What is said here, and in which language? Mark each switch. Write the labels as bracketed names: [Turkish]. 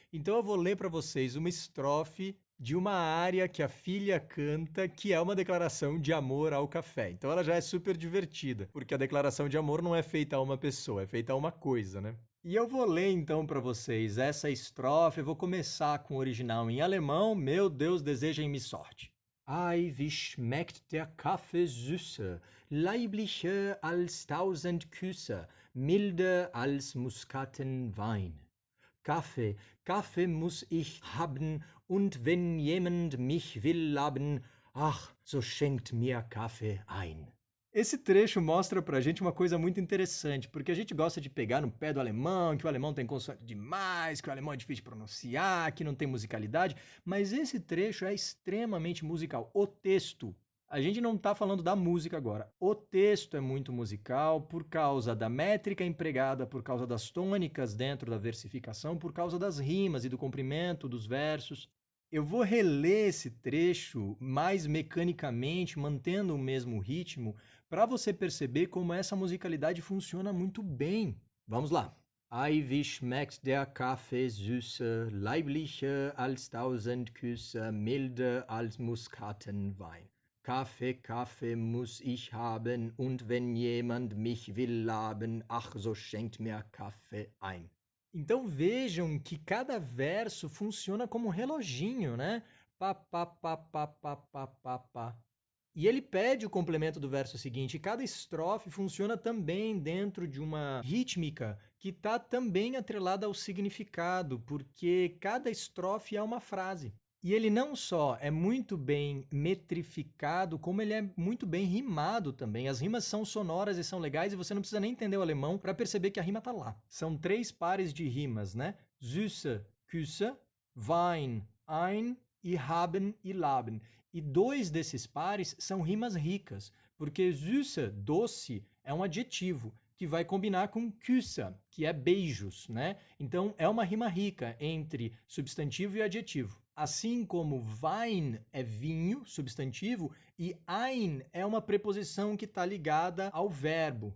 [Portuguese] Então eu vou ler para vocês uma estrofe de uma área que a filha canta, que é uma declaração de amor ao café. Então ela já é super divertida, porque a declaração de amor não é feita a uma pessoa, é feita a uma coisa, né? E eu vou ler então para vocês essa estrofe, eu vou começar com o original em alemão. Meu Deus, desejem-me sorte. [German] Ei, wie schmeckt der Kaffee süße, leiblicher als 1000 Küsse, milder als Muskatenwein. Kaffee, Kaffee muss ich haben, und wenn jemand mich will haben, ach, so schenkt mir Kaffee ein. [Portuguese] Esse trecho mostra pra gente uma coisa muito interessante, porque a gente gosta de pegar no pé do alemão, que o alemão tem consoante demais, que o alemão é difícil de pronunciar, que não tem musicalidade, mas esse trecho é extremamente musical. O texto, a gente não está falando da música agora. O texto é muito musical por causa da métrica empregada, por causa das tônicas dentro da versificação, por causa das rimas e do comprimento dos versos. Eu vou reler esse trecho mais mecanicamente, mantendo o mesmo ritmo, para você perceber como essa musicalidade funciona muito bem. Vamos lá. [German] Ei, wie schmeckt der Kaffee süße, leiblicher als 1000 Küsse, milder als Muskatenwein. Kaffee, Kaffee muss ich haben, und wenn jemand mich will haben, ach, so schenkt mir Kaffee ein. [Portuguese] Então vejam que cada verso funciona como um reloginho, né? Pá, pá, pá, pá, pá, pá, pá, pá. E ele pede o complemento do verso seguinte. E cada estrofe funciona também dentro de uma rítmica que está também atrelada ao significado, porque cada estrofe é uma frase. E ele não só é muito bem metrificado, como ele é muito bem rimado também. As rimas são sonoras e são legais e você não precisa nem entender o alemão para perceber que a rima está lá. São 3 pares de rimas, né? Süße, Küsse, Wein, ein e haben e laben. E 2 desses pares são rimas ricas, porque süße, doce, é um adjetivo que vai combinar com Küsse, que é beijos, né? Então é uma rima rica entre substantivo e adjetivo. Assim como Wein é vinho, substantivo, e ein é uma preposição que está ligada ao verbo.